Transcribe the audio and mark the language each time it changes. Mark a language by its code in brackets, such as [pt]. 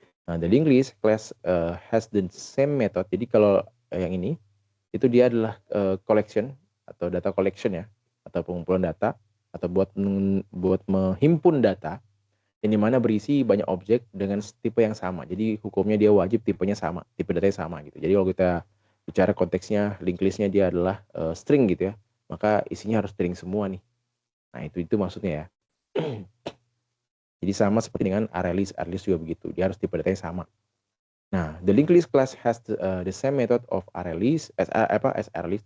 [en] Nah, the linked list class has the same method. [id] Jadi kalau yang ini itu dia adalah collection atau data collection ya, atau pengumpulan data atau buat menghimpun data yang dimana berisi banyak objek dengan tipe yang sama. Jadi hukumnya dia wajib tipenya sama, tipe datanya sama gitu. Jadi kalau kita bicara konteksnya linked listnya dia adalah string gitu ya, maka isinya harus string semua nih. Nah itu maksudnya ya. Jadi sama seperti dengan array list juga begitu. Dia harus tipe datanya sama. [en] Nah, the linked list class has the same method of array list as array list.